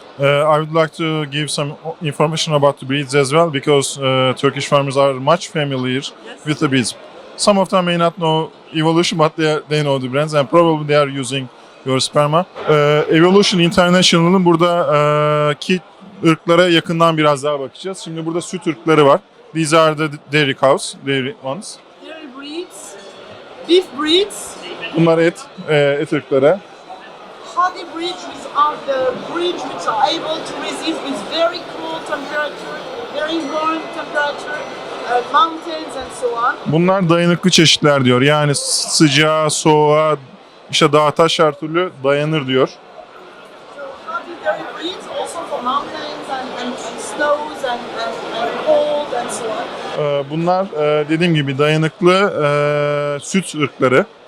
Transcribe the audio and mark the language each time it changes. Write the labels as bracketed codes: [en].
[en] I would like to give some information about the breeds as well, because Turkish farmers are much familiar with the breeds. Some of them may not know Evolution, but they know the brands, and probably they are using your sperma. [tr] Evolution International'ın buradaki ırklara yakından biraz daha bakacağız. Şimdi burada süt ırkları var. [en] These are the dairy cows, dairy ones. Dairy breeds, beef breeds. [tr] Bunlar et ırkları. [en] Hardy breeds are the breeds which are able to resist with very cool temperature, very warm temperature, mountains and so on. [tr] Bunlar dayanıklı çeşitler diyor. Yani sıcağa, soğuğa, işte dağa taş her türlü dayanır diyor. [en] So hardy dairy breeds also for mountains and snows and cold and so on. [tr] Bunlar dediğim gibi dayanıklı süt ırkları.